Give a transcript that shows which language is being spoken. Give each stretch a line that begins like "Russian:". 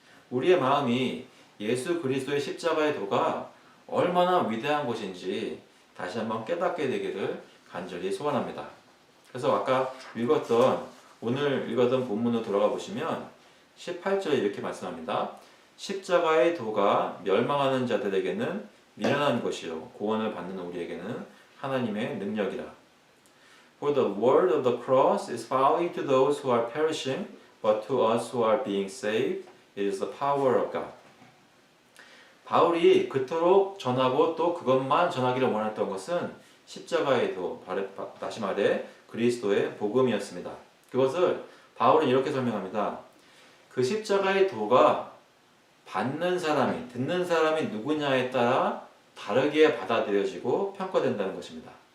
Korean: 우리의 마음이 예수 그리스도의 십자가의 도가 얼마나 위대한 것인지 다시 한번 깨닫게 되기를 간절히 소원합니다. 그래서 아까 오늘 읽었던 본문으로 돌아가 보시면 18절에 이렇게 말씀합니다. 십자가의 도가 멸망하는 자들에게는 미련한 것이요 구원을 받는 우리에게는 하나님의 능력이라.
English: For the word of the cross is folly to those who are perishing, but to us who are being saved, it is the power of God.
Korean: 바울이 그토록 전하고 또 그것만 전하기를 원했던 것은 십자가의 도, 다시 말해 그리스도의 복음이었습니다. 그것을 바울은 이렇게 설명합니다. 그 십자가의 도가 듣는 사람이 누구냐에 따라 다르게 받아들여지고 평가된다는 것입니다.